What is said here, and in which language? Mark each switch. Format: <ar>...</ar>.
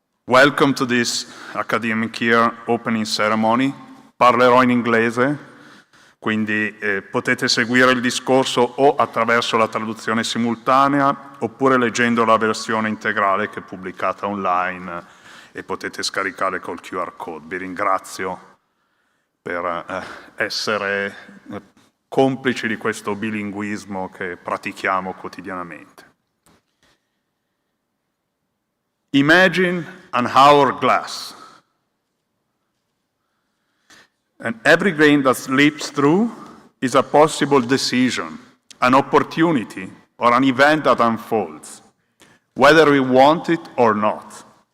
<en>Welcome to this academic year opening ceremony.</en> <it>Parlerò in inglese, quindi potete seguire il discorso o attraverso la traduzione simultanea oppure leggendo la versione integrale che è pubblicata online e potete scaricare col QR code. Vi ringrazio per essere complici di questo bilinguismo che pratichiamo quotidianamente.</it> <en>Imagine an hourglass, and every grain that slips through is a possible decision, an opportunity, or an event that unfolds, whether we want it or not.</en>